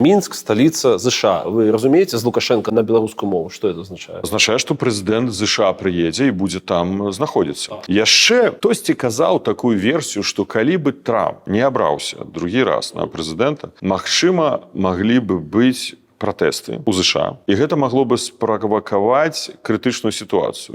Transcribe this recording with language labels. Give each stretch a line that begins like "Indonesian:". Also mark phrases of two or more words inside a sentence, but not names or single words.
Ukrainian: Мінск – столиця США. Ви розумієте з Лукашенка на білоруську мову? Що це означає?
Belarusian: Означае, што прэзідэнт ЗША прыедзе і будзе там знаходзіцца. Яшчэ хтосьці казаў такую версію, што калі бы Трамп не абраўся другі раз на прэзідэнта, магчыма, маглі бы быць пратэсты ў ЗША. І гэта магло бы справакаваць крытычную сітуацыю.